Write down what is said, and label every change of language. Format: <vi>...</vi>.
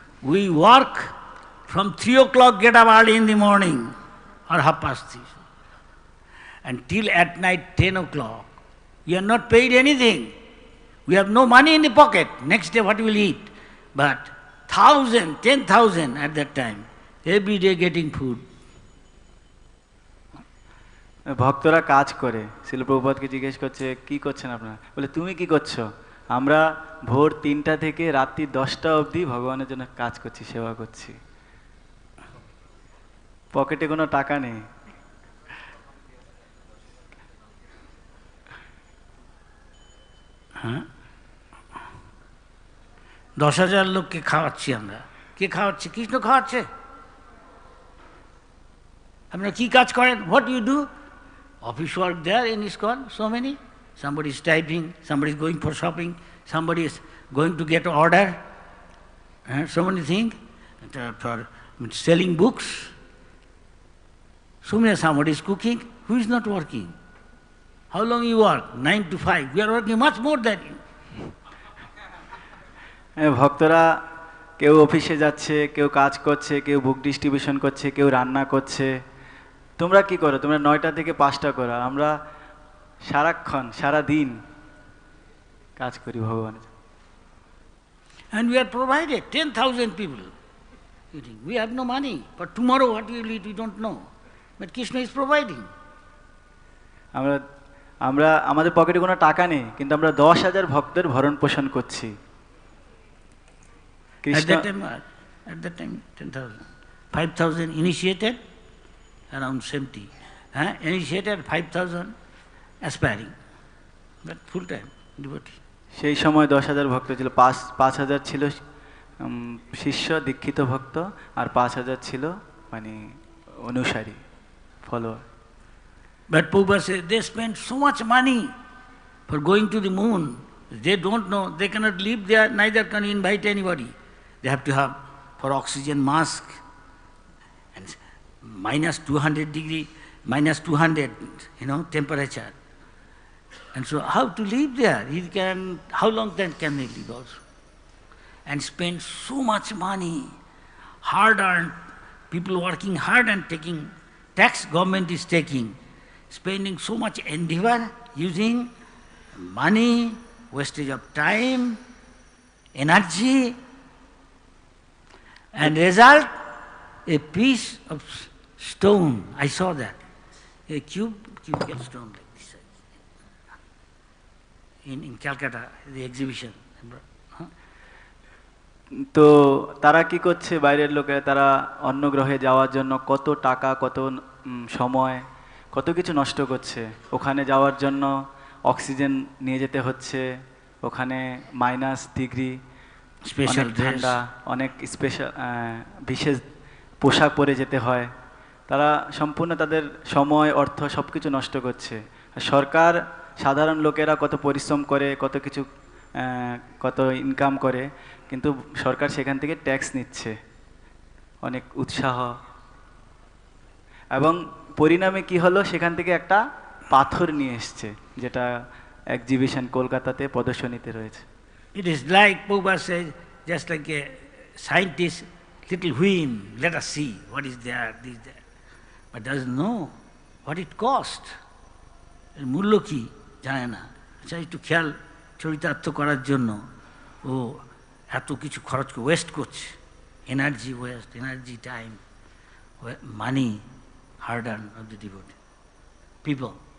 <en>We work from 3 o'clock, get up early in the morning, or 3:30, until at night 10 o'clock. You are not paid anything. We have no money in the pocket. Next day what we will eat? But 1,000, 10,000 at that time, every day getting food.</en> <bn>ভক্তরা কাজ করে। শিল প্রভুপাদকে জিজ্ঞেস করছে, কি করছেন আপনারা? বলে তুমি কি করছো? আমরা ভোর 3টা থেকে রাত্রি 10টা অবধি ভগবানের জন্য কাজ করছি, সেবা করছি, পকেটে কোনো টাকা নেই। হ্যাঁ, 10,000 লোককে খাওয়াচ্ছি আমরা। কে খাওয়াচ্ছে? কৃষ্ণ খাওয়াচ্ছে। আপনারা কি কাজ করেন?</bn> <en>What you do? Office work there in ISKCON, so many. Somebody is typing, somebody is going for shopping, somebody is going to get order, so many things, for selling books. So many, somebody is cooking. Who is not working? How long you work? 9 to 5. We are working much more than you.</en> <bn>ভক্তরা কেউ অফিসে যাচ্ছে, কেউ কাজ করছে, কেউ বুক distribution করছে, কেউ রান্না করছে। তোমরা কি করো? তোমরা 9টা থেকে 5টা করো, আর আমরা সারাক্ষণ সারা দিন কাজ করি ভগবানের।</bn> <en>And we are provided 10,000 people eating. We have no money. But tomorrow what we will eat, we don't know. But Krishna is providing.</en> <bn>আমরা আমরা আমাদের পকেটে কোনো টাকা নেই, কিন্তু আমরা 10,000 ভক্তের ভরণ পোষণ করছি।</bn> <en>At that time 10,000. 5,000 initiated, around 70. Initiated 5,000 aspiring. But full time devotee.</en> <bn>সেই সময় 10,000 ভক্ত ছিল, 5,000 ছিল শিষ্য দীক্ষিত ভক্ত, আর 5,000 ছিল মানে অনুসারী follower.</bn> <en>But Prabhupada says they spend so much money for going to the moon. They don't know, they cannot live there, neither can invite anybody. They have to have for oxygen mask and minus 200 degree, minus 200, temperature. And so how to live there? How long then can they live also? And spend so much money, hard earned, people working hard and taking, tax government is taking, spending so much endeavor, using money, wastage of time, energy, and result, a piece of stone. I saw that. A cubical stone like this. In Calcutta, the exhibition.</en> <bn>তো তারা কি করছে বাইরের লোকেরা? তারা অন্য গ্রহে যাওয়ার জন্য কত টাকা, কত সময়, কত কিছু নষ্ট করছে। ওখানে যাওয়ার জন্য অক্সিজেন নিয়ে যেতে হচ্ছে, ওখানে মাইনাস ডিগ্রি, স্পেশাল ঠান্ডা, অনেক স্পেশাল বিশেষ পোশাক পরে যেতে হয়। তারা সম্পূর্ণ তাদের সময়, অর্থ সব কিছু নষ্ট করছে। সরকার, সাধারণ লোকেরা কত পরিশ্রম করে, কত কিছু কত ইনকাম করে, কিন্তু সরকার সেখান থেকে ট্যাক্স নিচ্ছে, অনেক উৎসাহ। এবং পরিণামে কি হলো? সেখান থেকে একটা পাথর নিয়ে এসছে, যেটা এক্সিবিশন কলকাতাতে প্রদর্শনীতে রয়েছে।</bn> <en>It is like Prabhupada says, just like a scientist, little whim, let us see what is there, this, that. But doesn't know what it cost.</en> <bn>এর মূল্য কি জানে না। আচ্ছা, একটু খেয়াল চরিতার্থ করার জন্য ও এত কিছু খরচ ওয়েস্ট করছে,</bn> <en>Energy waste, energy, time, money, hard earn of the devotee people.</en>